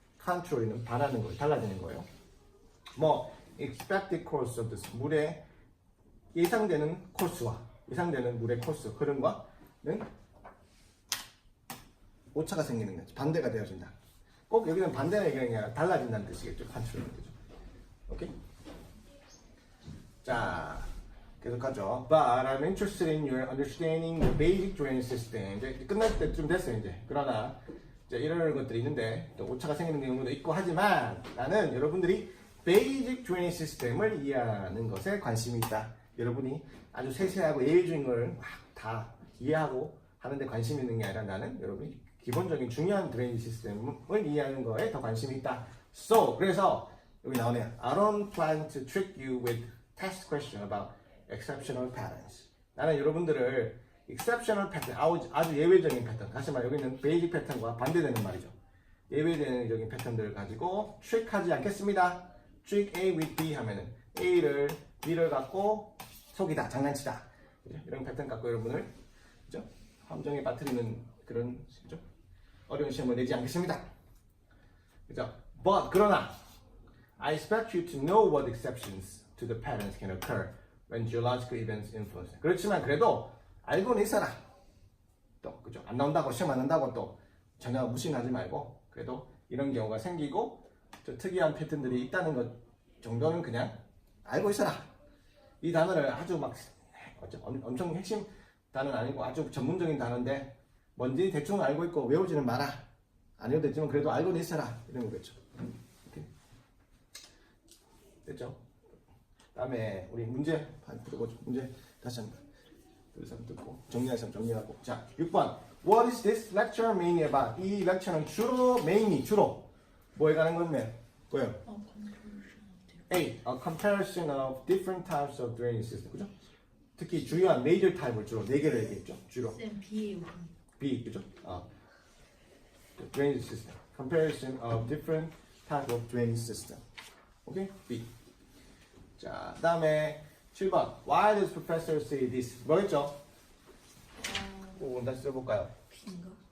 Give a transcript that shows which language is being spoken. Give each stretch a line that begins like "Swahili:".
Korean: contrary는 반하는 거예요, 달라지는 거예요. 뭐
English: expected course of this,
Korean: 물의 예상되는 코스와 예상되는 물의 코스 흐름과는 오차가 생기는 거죠. 반대가 되어진다. 꼭 여기는 반대는 얘기하는 게 아니라 달라진다는 뜻이겠죠. contrary는 거죠. 오케이? 자, 계속하죠.
English: But I'm interested in your understanding the basic drainage system.
Korean: 이제 끝날 때쯤 됐어요, 이제. 그러나 이제 이런 것들이 있는데 또 오차가 생기는 경우도 있고 하지만 나는 여러분들이 basic drainage system을 이해하는 것에 관심이 있다. 여러분이 아주 세세하고 예외적인 걸 막 다 이해하고 하는데 관심이 있는 게 아니라 나는 여러분이 기본적인 중요한 드레이니지 시스템을 이해하는 거에 더 관심이 있다. So, 그래서 여기 나오네요.
English: I don't plan to trick you with test question about exceptional patterns.
Korean: 나는 여러분들을 exceptional pattern, 아주 예외적인 패턴, 다시 말해 여기는 베이직 패턴과 반대되는 말이죠. 예외적인 패턴들을 가지고 trick하지 않겠습니다. trick A with B 하면은 A를 B를 갖고 속이다, 장난치다. 그죠? 이런 패턴 갖고 여러분을, 그죠? 함정에 빠뜨리는 그런, 그죠? 어려운 시험을 내지 않겠습니다. 그죠?
English: But
Korean: 그러나
English: I expect you to know what exceptions to the patterns can occur when geological events influence.
Korean: 그렇지만 그래도 알고는 있어라. 또 그죠? 안 나온다고 시험 안 한다고 또 전혀 무시하지 말고 그래도 이런 경우가 생기고 저 특이한 패턴들이 있다는 것 정도는 그냥 알고 있어라. 이 단어를 아주 막 엄청 핵심 단어는 아니고 아주 전문적인 단어인데 뭔지 대충 알고 있고 외우지는 마라. 안 외워도 되지만 그래도 알고는 있어라. 이런 거겠죠. 오케이. 됐죠? 다음에 우리 문제 풀어보죠. 문제 다시 한번. 그래서 듣고 정리하시면 정리하고. 자, 6번.
English: What is this lecture mainly about?
Korean: 이 lecture는 주로 뭐에 관한 건데? 뭐예요? A.
English: A comparison of different types of drainage system.
Korean: 그죠? 특히 중요한 major type을 주로 4개를 얘기했죠. 주로. 쌤 B예요.
English: B.
Korean: 그죠?
English: The drainage system. Comparison of different type of drainage system.
Korean: 오케이? B. 자, 다음에 7번.
English: Why does professor say this?
Korean: 뭐였죠? 오, 다시 들어볼까요? B인가?